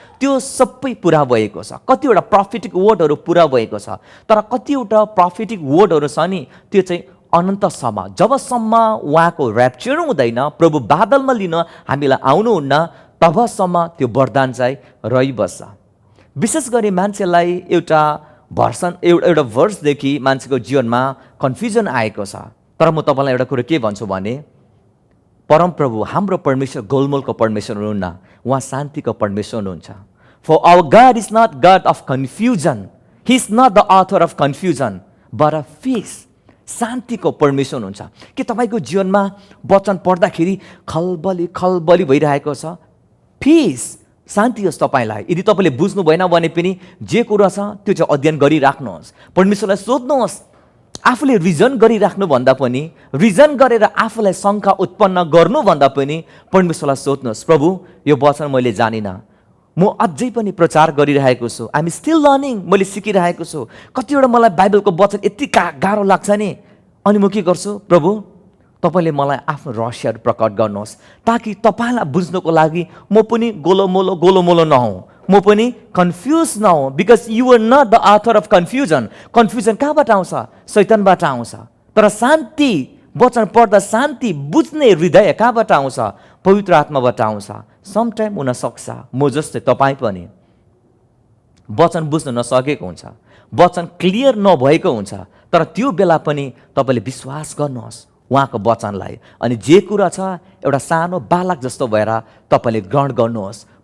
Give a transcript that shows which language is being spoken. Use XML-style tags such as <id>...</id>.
<ne>त्यो सबै पुरा भएको छ। कतिवटा प्रफिटिक वर्डहरू पुरा भएको छ, तर कतिवटा प्रफिटिक वर्डहरू छ नि त्यो चाहिँ अनन्तसम्म, जबसम्म उहाँको ऱ्याप्चर हुँदैन, प्रभु बादलमा लिन हामीलाई आउनुहुन्न, तबसम्म त्यो वरदान चाहिँ रहिबस्छ। विशेष गरी मान्छेलाई एउटा एउटा भर्सदेखि मान्छेको जीवनमा कन्फ्युजन आएको छ। तर म तपाईँलाई एउटा कुरो के भन्छु भने, परमप्रभु हाम्रो परमेश्वर गोलमोलको परमेश्वर हुनुहुन्न, उहाँ शान्तिको परमेश्वर हुनुहुन्छ।</ne> <en>For our God is not God of confusion. He is not the author of confusion, but of peace.</en> <ne>शान्तिको परमेश्वर हुनुहुन्छ। के तपाईँको जीवनमा वचन पढ्दाखेरि खलबली खलबली भइरहेको छ? पिस, शान्ति होस् तपाईँलाई। यदि तपाईँले बुझ्नु भएन भने पनि जे कुरा छ त्यो चाहिँ अध्ययन गरिराख्नुहोस्, परमेश्वरलाई सोध्नुहोस्। आफूले रिजन गरिराख्नुभन्दा पनि, रिजन गरेर आफूलाई शङ्का उत्पन्न गर्नुभन्दा पनि परमेश्वरलाई सोध्नुहोस्, प्रभु यो वचन मैले जानिनँ, म अझै पनि प्रचार गरिरहेको छु,</ne> <en>I am still learning,</en> <ne>मैले सिकिरहेको छु। कतिवटा मलाई बाइबलको वचन यति गाह्रो लाग्छ नि, अनि म के गर्छु, प्रभु तपाईँले मलाई आफ्नो रहस्यहरू प्रकट गर्नुहोस्, ताकि तपाईँलाई बुझ्नको लागि म पनि गोलोमोलो नहौँ, म पनि confuse नहौँ।</ne> <en>Because you are not the author of confusion.</en> <ne>Confusion कहाँबाट आउँछ? शैतानबाट आउँछ। तर शान्ति, वचन पढ्दा शान्ति बुझ्ने हृदय कहाँबाट आउँछ? पवित्र आत्माबाट आउँछ। समटाइम हुनसक्छ म जस्तै तपाईँ पनि वचन बुझ्न नसकेको हुन्छ, वचन क्लियर नभएको हुन्छ, तर त्यो बेला पनि तपाईँले विश्वास गर्नुहोस् उहाँको वचनलाई, अनि जे कुरा छ एउटा सानो बालक जस्तो भएर तपाईँले ग्रहण गर्नुहोस्।</ne>